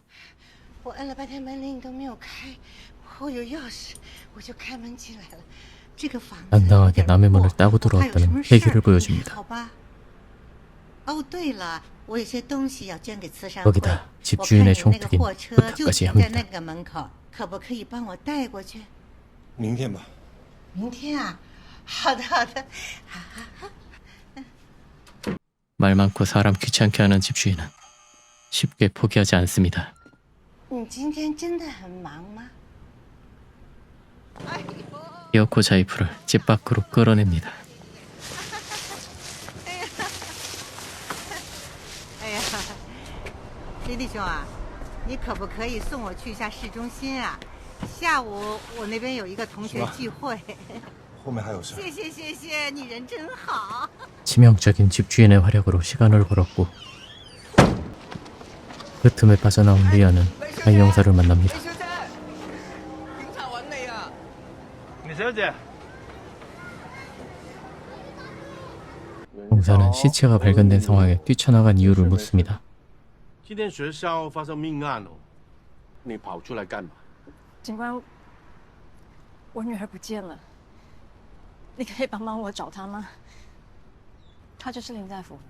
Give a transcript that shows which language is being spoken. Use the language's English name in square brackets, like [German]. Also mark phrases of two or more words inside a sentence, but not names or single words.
[Chinese] 我按了半天门铃都没有开，我有钥匙，我就开门进来了。这个房子 [Korean] 당당하게 남의 문을 따고 들어왔다는 패기를 보여줍니다. [Chinese] 好吧。哦，对了，我有些东西要捐给慈善会。 [Korean] 거기다 집주인의 총특인 부탁까지 [Chinese] 在 [Korean] 합니다. [Chinese] 那个门口，可不可以帮我带过去？明天吧。明天啊，好的好的。 [Korean] 말 많고 사람 귀찮게 하는 집주인은 쉽게 포기하지 않습니다. [Chinese] 你今天真的很忙吗？ [Korean] 기어코 자이프를 집 밖으로 끌어냅니다. [Chinese] 哎呀，李弟兄啊，你可不可以送我去一下市中心啊？下午我那边有一个同学聚会。后面还有事。谢谢谢谢，你人真好。 [Korean] 치명적인 집주인의 활약으로 시간을 벌었고 그 틈에 빠져나온 리아는 다이 형사를 만납니다. 형사는 시체가 발견된 상황에 뛰쳐나간 이유를 묻습니다. [Chinese] 今天学校发生命案哦，你跑出来干嘛？警官，我女儿不见了，你可以帮帮我找她吗？她就是林在福。